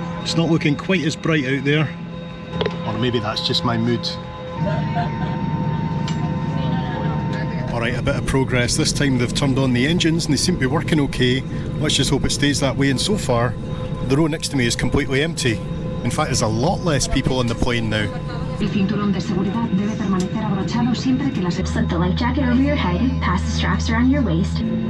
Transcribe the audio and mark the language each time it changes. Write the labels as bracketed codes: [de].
[en] It's not looking quite as bright out there, or maybe that's just my mood. Alright, a bit of progress. This time they've turned on the engines and they seem to be working okay. Let's just hope it stays that way, and so far the row next to me is completely empty. In fact, there's a lot less people on the plane now. [es] El cinturón de seguridad debe permanecer abrochado siempre que las... [en] Slip the life jacket over your head, pass the straps around your waist.